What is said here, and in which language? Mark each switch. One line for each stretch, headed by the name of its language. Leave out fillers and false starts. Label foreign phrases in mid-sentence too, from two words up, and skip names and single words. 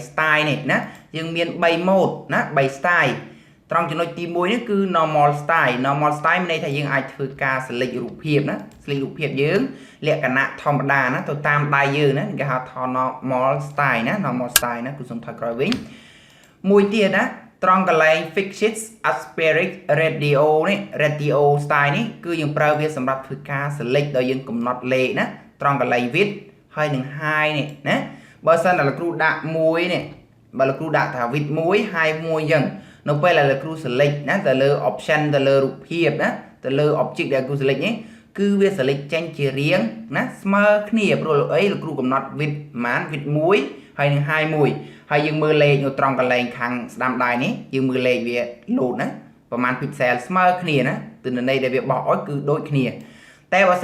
Khmer: style នេះណាយើងមាន3 mode ណា3 style ត្រង់ចំណុចទី1នេះគឺ
English: normal style
Khmer: មានន័យថាយើងអាចធ្វើការ select រូបភាពណា select រូបភាពយើងលក្ខណៈធម្មតាណាទៅតាមដៃយើងណាគេហៅថា
English: normal style
Khmer: ណា
English: normal style
Khmer: ណាគឺសូមថយក្រោយវិញមួយទៀតណាត្រង់កន្លែង
English: fixed aspect radio
Khmer: នេះ
English: radio style
Khmer: នេះគឺយើងប្រើវាសម្រាប់ធ្វើការ select ដោយយើងកំណត់លេខណាត្រង់កន្លែង width ហើយនឹង high នេះណាបើសិនតែលោកគ្រូដាក់1នេះបើលោកគ្រូដាក់ថា
English: width 1 high
Khmer: 1អញ្ចឹងនៅពេលដែលលោកគ្រូ select ណាទៅលើ option ទៅលើរូបភាពណាទៅលើ object ដែលលោកគ្រូ select នេះគឺវា select ចេញជារាងណាស្មើគ្នាព្រោះអីលោកគ្រូកំណត់ width ប្រហែល width 1ហើយនឹង high 1ហើយយើងមើលលេខនៅត្រង់កន្លែងខាងស្ដាំដៃនេះយើងមើលលេខវា load ណាប្រហែល pixel ស្មើគ្នាណាទិន្នន័យដែលវាបោះអុចគឺដូចគ្នាតែបើ